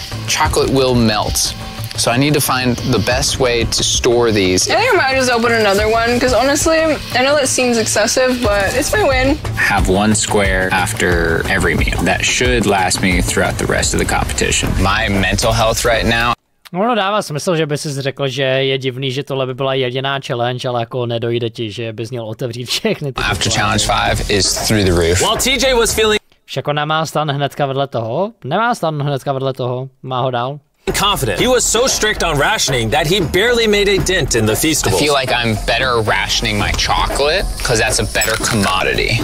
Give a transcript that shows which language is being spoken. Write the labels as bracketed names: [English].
[English] Chocolate will melt. So I need to find the best way to store these. I think I might just open another one, because honestly, I know that seems excessive, but it's my win. Have 1 square after every meal. That should last me throughout the rest of the competition. My mental health right now. [Czech] Ono dává smysl, že by si řekl, že je divný, že tohle by byla jediná challenge, ale jako nedojde ti, že bys měl otevřít všechny ty. [English] After challenge 5 is through the roof. While TJ was feeling [Czech] však ona má stan hnedka vedle toho. Nemá stan hnedka vedle toho. Má ho dál. [English] confident. He was so strict on rationing that he barely made a dent in the Feastables. I feel like I'm better rationing my chocolate because that's a better commodity.